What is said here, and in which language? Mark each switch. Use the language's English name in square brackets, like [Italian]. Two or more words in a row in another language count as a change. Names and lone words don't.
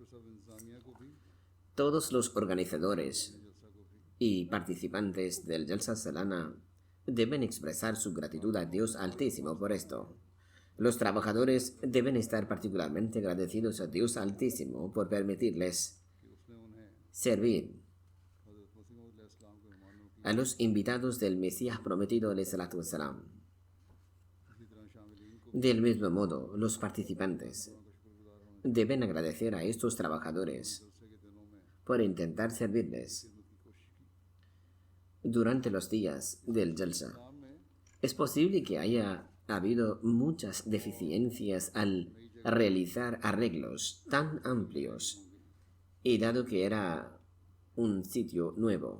[Spanish] Todos los organizadores y participantes del Jalsa Salana deben expresar su gratitud a Dios Altísimo por esto. Los trabajadores deben estar particularmente agradecidos a Dios Altísimo por permitirles servir a los invitados del Mesías prometido [Arabic] عليه الصلاة والسلام. [Spanish] Del mismo modo, los participantes deben agradecer a estos trabajadores por intentar servirles durante los días del Jalsa. Es posible que haya habido muchas deficiencias al realizar arreglos tan amplios, y dado que era un sitio nuevo.